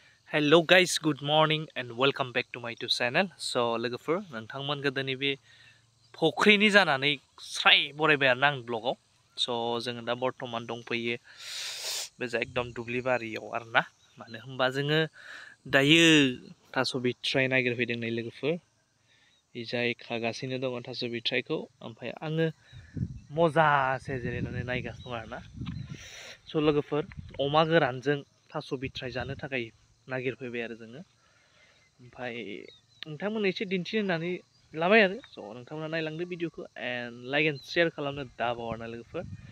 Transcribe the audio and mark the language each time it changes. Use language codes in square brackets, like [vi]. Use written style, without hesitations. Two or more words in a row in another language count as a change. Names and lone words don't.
[en] Hello guys, good morning and welcome back to my YouTube channel. [brx] So लोगोफोर नोंथांमोन गोदोनि बे फख्रिनि जानानै स्राय बरायबाय आरो आं ब्लगाव स' जोङो दा बर्तमान दंफैयो बे एकदम दुब्लि बारियाव आरोना मानो होनबा जोङो दायो थास' बिथ्राय नागिरफैदों नै लोगोफोर इजाय खागासिनो दङ थास' बिथ्रायखौ ओमफ्राय आङो मजासे जिरायनानै नायगासिनो दं आरोना स' लोगोफोर अमा गोरानजों थास' बिथ्राय जानो थाखाय नागिरफैबाय आरो जोङो ओमफ्राय नोंथांमोननो एसे दिन्थिनो होननानै लाबाय आरो स' नोंथांमोना नायलांदो भिडिअखौ [en] and like and share [brx] खालामनो दाबावा लोगोफोर